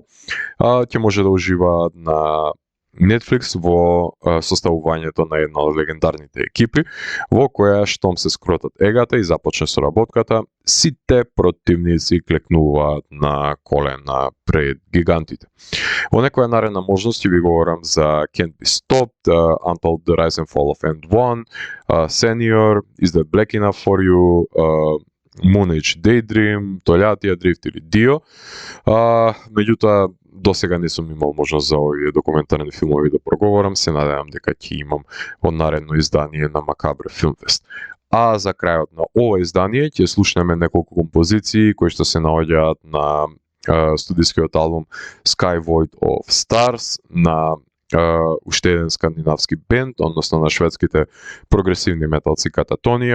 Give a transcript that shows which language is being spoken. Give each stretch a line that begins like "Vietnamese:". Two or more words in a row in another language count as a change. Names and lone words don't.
Macedonian: Ќе може да уживаат на Netflix во составувањето на една од легендарните екипи, во која штом се скротат егата и започне соработката, сите противници клекнуваат на колена пред гигантите. Во некоја наредна можност ќе ви говорам за Can't Be Stopped, Until the Rise and Fall of End-1, Senior, Is That Black Enough For You, Moon Age Daydream, Толјатија Дрифт или Дио. Меѓутоа, до сега не сум имал можност за овие документарни филмови да проговорам, се надевам дека ќе имам во наредно издание на Макабре Филмфест. А за крајот на ова издание ќе слушнеме неколку композиции кои што се наоѓаат на студискиот албум Sky Void of Stars на уште еден скандинавски бенд, односно на шведските прогресивни металци Кататонија.